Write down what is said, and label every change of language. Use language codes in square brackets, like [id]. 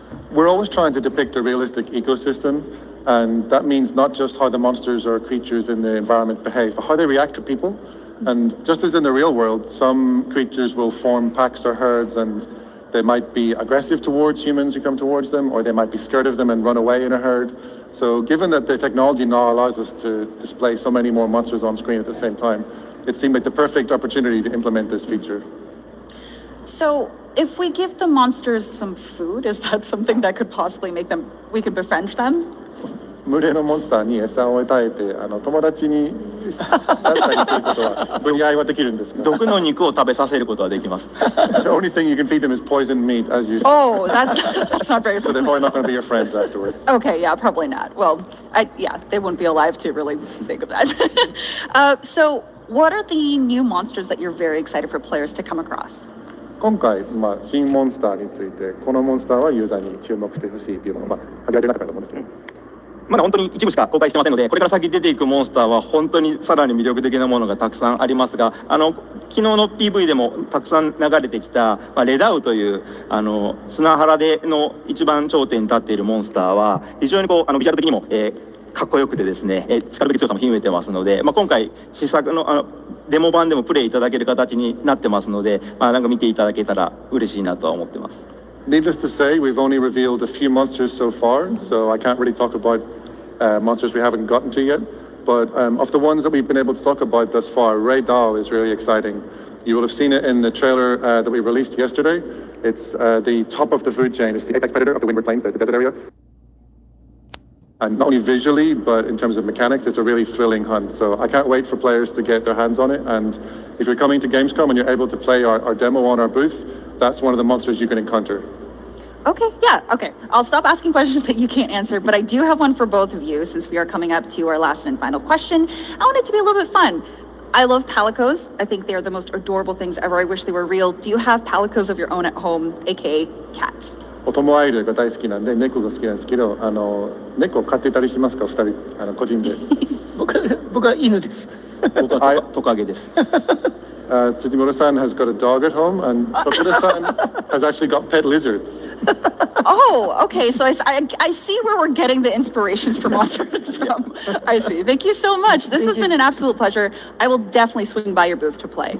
[en] We're always trying to depict a realistic ecosystem, and that means not just how the monsters or creatures in the environment behave, but how they react to people. And just as in the real world, some creatures will form packs or herds, and they might be aggressive towards humans who come towards them, or they might be scared of them and run away in a herd. So given that the technology now allows us to display so many more monsters on screen at the same time, it seemed like the perfect opportunity to implement this feature. So if we give the monsters some food, is that something that could possibly make we could befriend them? [ja] 群れのモンスターに餌を与えて友達になったりすることは分解はできるんですか？毒の肉を食べさせることはできます。 [en] The only thing you can feed them is poisoned meat, as you. Oh, that's not very. So they're probably not going to be your friends afterwards. Okay, yeah, probably not. Well, they wouldn't be alive to really think of that. So, what are the new monsters that you're very excited for players to come across? [ja] 今回、新モンスターについて、このモンスターはユーザーに注目してほしいというのが、挙げられなかったと思うんですけど。まだ本当に一部しか公開してませんので、これから先出ていくモンスターは本当にさらに魅力的なものがたくさんありますが、昨日の PV でもたくさん流れてきた、レダウという砂原での一番頂点に立っているモンスターは非常にビジュアル的にも、かっこよくてですね、しかるべき強さも秘めてますので、今回試作のデモ版でもプレイいただける形になってますので、なんか見ていただけたら嬉しいなとは思ってます。 [en] Needless to say, we've only revealed a few monsters so far, so I can't really talk about monsters we haven't gotten to yet. But of the ones that we've been able to talk about thus far, Ray Dahl is really exciting. You will have seen it in the trailer that we released yesterday. It's the top of the food chain. It's the apex predator of the Windward Plains, the desert area. And not only visually, but in terms of mechanics, it's a really thrilling hunt. So I can't wait for players to get their hands on it. And if you're coming to Gamescom and you're able to play our demo on our booth, that's one of the monsters you can encounter. Okay, yeah, okay. I'll stop asking questions that you can't answer, but I do have one for both of you since we are coming up to our last and final question. I want it to be a little bit fun. I love palicos. I think they are the most adorable things ever. I wish they were real. Do you have palicos of your own at home, aka cats? [ja] オトモアイルが大好きなんで猫が好きなんですけど、猫を飼ってたりしますか？2人個人で。僕は犬です。僕はトカゲです。 [en] Tsujimura-san has got a dog at home, and Tokura-san has actually got pet lizards. Oh, okay. So I see where we're getting the inspirations for Monster from. I see. Thank you so much. This has been an absolute pleasure. I will definitely swing by your booth to play.